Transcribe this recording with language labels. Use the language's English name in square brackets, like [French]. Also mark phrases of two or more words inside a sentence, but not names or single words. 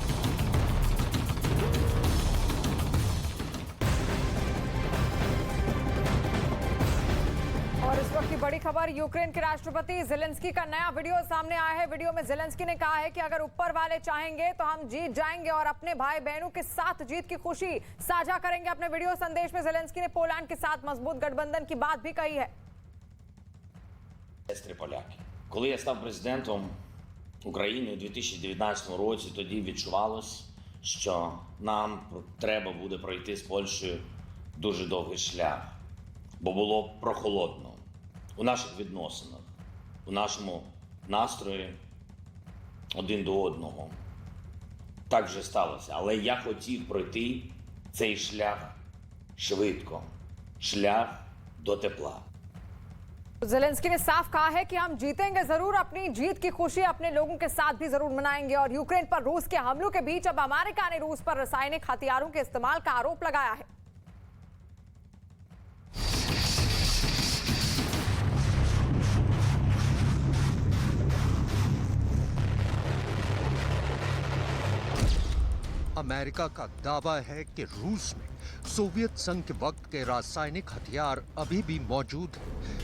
[Hindi] और इस वक्त की बड़ी खबर, यूक्रेन के राष्ट्रपति ज़ेलेंस्की का नया वीडियो सामने आया है। वीडियो में ज़ेलेंस्की ने कहा है कि अगर ऊपर वाले चाहेंगे तो हम जीत जाएंगे और अपने भाई बहनों के साथ जीत की खुशी साझा करेंगे। अपने वीडियो संदेश में ज़ेलेंस्की ने पोलैंड के साथ मजबूत गठबंधन की बात भी कही है। [Ukrainian] Поляки. Коли я став президентом України у 2019 році, тоді відчувалось, що нам треба буде пройти з Польщею дуже довгий шлях, бо було прохолодно у наших відносинах, у нашому настрої один до одного. Так вже сталося, але я хотів пройти цей шлях швидко, шлях до тепла. [Hindi] ज़ेलेंस्की ने साफ कहा है कि हम जीतेंगे जरूर, अपनी जीत की खुशी अपने लोगों के साथ भी जरूर मनाएंगे। और यूक्रेन पर रूस के हमलों के बीच अब अमेरिका ने रूस पर रासायनिक हथियारों के इस्तेमाल का आरोप लगाया है। अमेरिका का दावा है कि रूस में सोवियत संघ के वक्त के रासायनिक हथियार अभी भी मौजूद हैं।